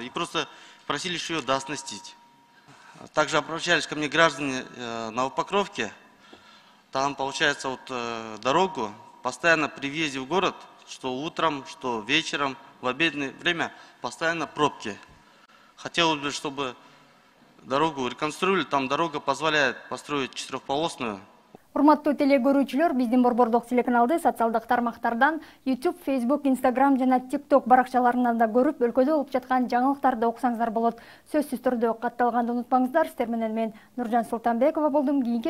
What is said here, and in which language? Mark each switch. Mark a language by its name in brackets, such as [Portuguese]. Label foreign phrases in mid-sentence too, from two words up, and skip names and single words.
[Russian] И просто просили еще ее дооснастить. Также обращались ко мне граждане Новопокровки. Там, получается, дорогу постоянно при въезде в город, что утром, что вечером, в обеденное время, постоянно пробки. Хотелось бы, чтобы дорогу реконструировали. Там дорога позволяет построить 4-полосную. [Kyrgyz] Урматтуу телегөрүүчүлөр, биздин Борбордук телеканалды социалдык тармактардан YouTube, Facebook, Instagram жана TikTok баракчаларынан да көрүп, өлкөдө болуп жаткан жаңылыктарды окусаңыздар болот. Сөзсүз түрдө катталганды унутпаңыздар. Сиздер менен мен Нуржан Султанбекова болдум.